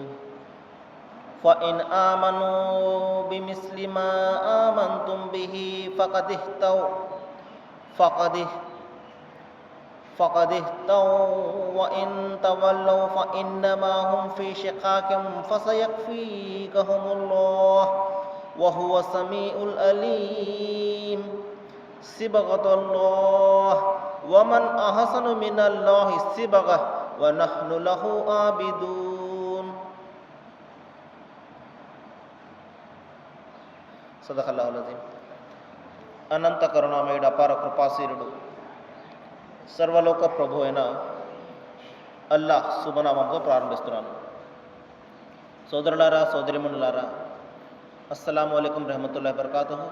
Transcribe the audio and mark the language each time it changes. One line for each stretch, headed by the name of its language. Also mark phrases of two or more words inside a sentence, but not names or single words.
Arabic: فإن آمنوا بمثل ما آمنتم به فقد اهتدوا وإن تولوا فإنما هم في شقاق فسيكفيكهم الله وهو السميع العليم. صبغة الله ومن أحسن من الله صبغة ونحن له عابدون. صدق الله العظيم.
Telugu: అనంత కరుణామయుడు అపార కృపాశీలుడు సర్వలోక ప్రభు అయిన అల్లాహ్ శుభనామంతో ప్రారంభిస్తున్నాను. సోదరులారా, సోదరిమణులారా,
Arabic: السلام عليكم ورحمة الله وبركاته.